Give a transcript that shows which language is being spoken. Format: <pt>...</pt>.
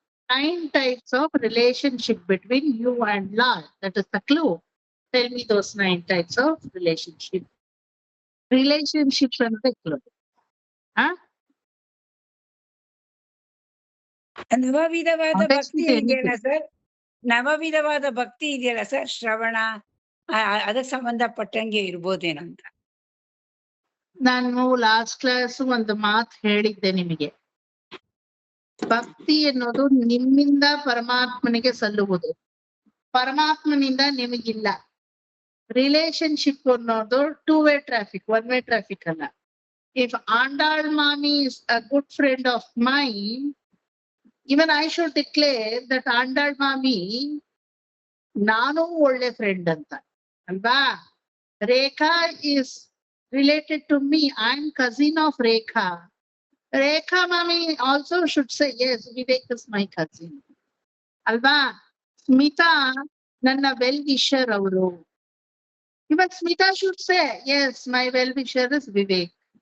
<en>9 types of relationship between you and Lord. That is the clue. Tell me those 9 types of relationship. Relationships and the clue.</en> <kn>ನವವಿಧವಾದ ಭಕ್ತಿ ಇದೆಯಲ್ಲ sir, ನವವಿಧವಾದ ಭಕ್ತಿ ಇದೆಯಲ್ಲ sir, ಶ್ರವಣ ಅದಕ್ಕೆ ಸಂಬಂಧಪಟ್ಟಂಗೆ ಇರ್ಬೋದೇನಂತ. ನಾನು ಲಾಸ್ಟ್ ಕ್ಲಾಸ್ ಒಂದು ಮಾತು ಹೇಳಿದ್ದೆ ನಿಮಗೆ. ಭಕ್ತಿ ಎನ್ನುವುದು ನಿಮ್ಮಿಂದ ಪರಮಾತ್ಮನಿಗೆ ಸಲ್ಲುವುದು, ಪರಮಾತ್ಮನಿಂದ ನಿಮಗಿಲ್ಲ. ರಿಲೇಶನ್ಶಿಪ್ ಅನ್ನೋದು 2-way ಟ್ರಾಫಿಕ್, 1-way ಟ್ರಾಫಿಕ್ ಅಲ್ಲ.</kn> <en>if Andal mami is a good friend of mine, even I should declare that Andal ಮಾಮಿ</en> <kn>ನಾನು ಒಳ್ಳೆ ಫ್ರೆಂಡ್ ಅಂತ ಅಲ್ವಾ?</kn> <en>Rekha is related to me. I am cousin of Rekha. Rekha mami also should say, yes, Vivek is my cousin. Alva? Smita,</en> <kn>nanna well-wisher avru.</kn> <en>Even Smita should say, yes, my well-wisher is Vivek.</en>